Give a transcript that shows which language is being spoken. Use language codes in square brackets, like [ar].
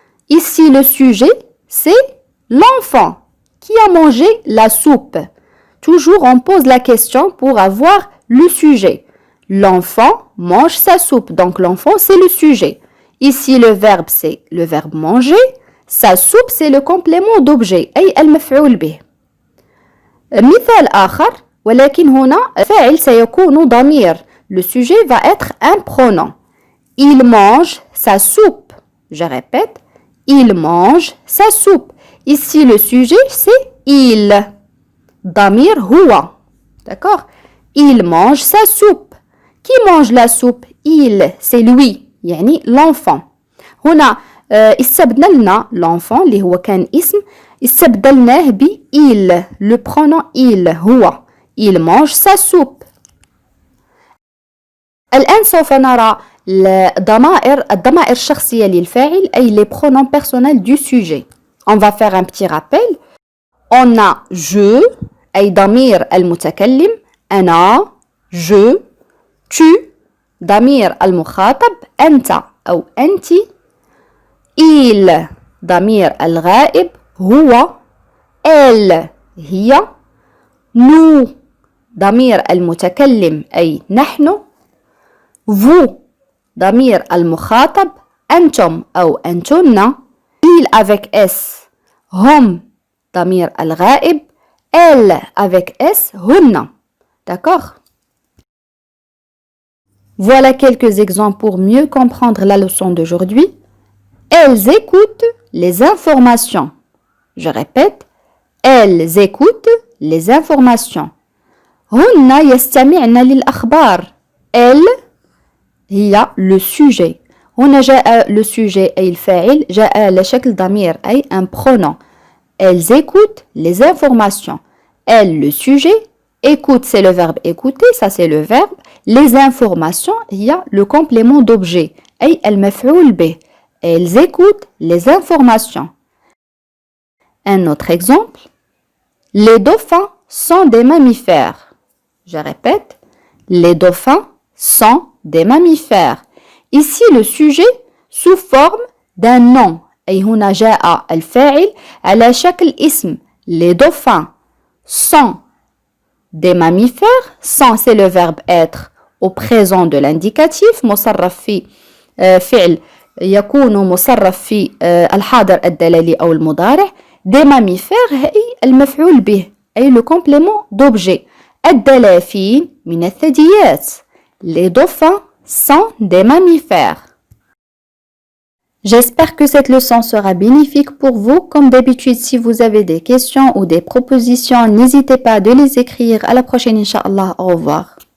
[fr] Ici le sujet c'est l'enfant qui a mangé la soupe. Toujours on pose la question pour avoir le sujet. L'enfant mange sa soupe. Donc l'enfant c'est le sujet. Ici le verbe c'est le verbe manger. Sa soupe c'est le complément d'objet [ar] أي المفعول به. مثال آخر ولكن هنا الفاعل سيكون ضمير. [fr] Le sujet va être un pronom. Il mange sa soupe. Je répète. Il mange sa soupe. Ici le sujet c'est il. [ar] ضمير هو. [fr] D'accord? Il mange sa soupe. Qui mange la soupe? Il. C'est lui. [ar] يعني l'enfant. هنا استبدلنا لنا l'enfant اللي هو كان اسم استبدلناه ب il. [fr] Le pronom il هو. Il mange sa soupe. [ar] الآن سوف نرى الضمائر الشخصية للفاعل أي [fr] les pronoms personnels du sujet. On va faire un petit rappel. On a je [ar] أي ضمير المتكلم أنا je tu ضمير المخاطب أنت أو أنت il ضمير الغائب هو elle هي nous ضمير المتكلم أي نحن vous ضمير المخاطب أنتم أو أنتن il avec s هم ضمير الغائب elle avec s هن. [fr] D'accord? Voilà quelques exemples pour mieux comprendre la leçon d'aujourd'hui. Elles écoutent les informations. Je répète, elles écoutent les informations. [ar] هن يستمعن للأخبار. [fr] elles هي le sujet. [ar] هنا جاء le sujet أي الفاعل جاء على شكل ضمير أي un pronom. [fr] Elles écoutent les informations. Elles, le sujet. Écoute, c'est le verbe écouter, ça c'est le verbe. Les informations, il y a le complément d'objet. [ar] أي المفعول به. [fr] Elles écoutent les informations. Un autre exemple. Les dauphins sont des mammifères. Je répète. Les dauphins sont des mammifères. Ici, le sujet sous forme d'un nom. [ar] أي هنا جاء الفاعل على شكل اسم. [fr] Les dauphins sont des mammifères. Sont c'est le verbe être au présent de l'indicatif. [ar] مصرف في فعل يكون مصرف في الحاضر الدلالي أو المضارع. [fr] Des mammifères [ar] أي المفعول به أي [fr] le complément d'objet. [ar] الدلافين من الثدييات. [fr] Les dauphins sont des mammifères. J'espère que cette leçon sera bénéfique pour vous. Comme d'habitude, si vous avez des questions ou des propositions, n'hésitez pas à les écrire. À la prochaine, Inch'Allah. Au revoir.